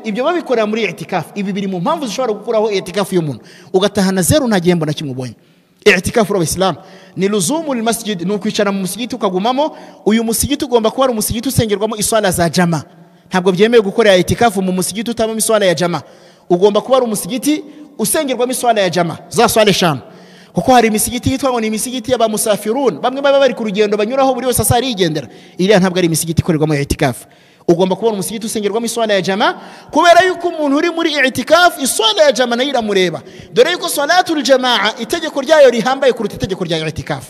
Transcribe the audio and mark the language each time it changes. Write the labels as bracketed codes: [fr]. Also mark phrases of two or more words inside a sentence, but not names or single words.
[rw] Ibyo babikorera muri i'tikafu. Ibi biri mu mpamvu zishobora gukuraho i'tikafu y'umuntu ugatahana zero nta gihembo na kimwe ubonye. I'tikafu y'Islam ni [ar] لزوم المسجد, [rw] ni ukwicara mu musigiti ukagumamo. Uyu musigiti ugomba kuba ari umusigiti usengerwamo iswala za jama. Ntabwo byemewe gukorera i'tikafu mu musigiti utabamo iswala ya jama. Ugomba kuba ari umusigiti usengerwamo iswala ya jama za swala 5. Kuko hari imisigiti yitwa ngo ni imisigiti y'abamusafirun, bamwe baba bari ku rugendo banyuraho buri wese asari yigendera. Iriya ntabwo ari imisigiti ikorerwamo i'tikafu. Ugomba kubona umusigiti usengerwamo iswala ya jama, kubera yuko umuntu uri muri i'tikafu iswala ya jama nayo iramureba. Dore yuko [ar] صلاة الجماعة [rw] itegeko ryayo rihambaye kuruta itegeko rya i'tikafu.